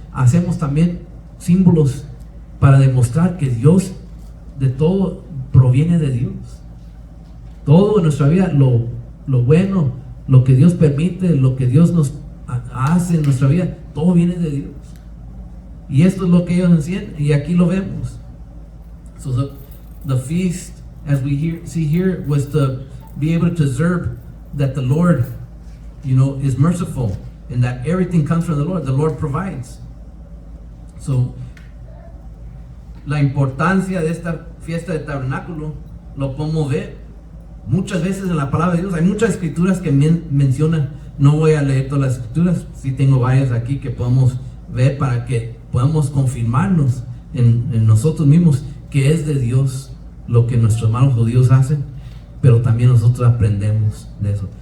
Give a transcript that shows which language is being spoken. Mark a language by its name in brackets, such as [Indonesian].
[Spanish] Hacemos también símbolos para demostrar que Dios de todo proviene de Dios. Todo en nuestra vida, lo bueno, lo que Dios permite, lo que Dios nos hace en nuestra vida, todo viene de Dios. Y esto es lo que ellos enseñan, y aquí lo vemos. [English] So the feast, as we see here, was to be able to observe that the Lord, is merciful, and that everything comes from the Lord. The Lord provides. [Spanish] So, la importancia de esta fiesta de tabernáculo lo podemos ver muchas veces en la palabra de Dios. Hay muchas escrituras que mencionan, no voy a leer todas las escrituras, sí tengo varias aquí que podemos ver para que podamos confirmarnos en nosotros mismos que es de Dios lo que nuestros hermanos judíos hacen, pero también nosotros aprendemos de eso.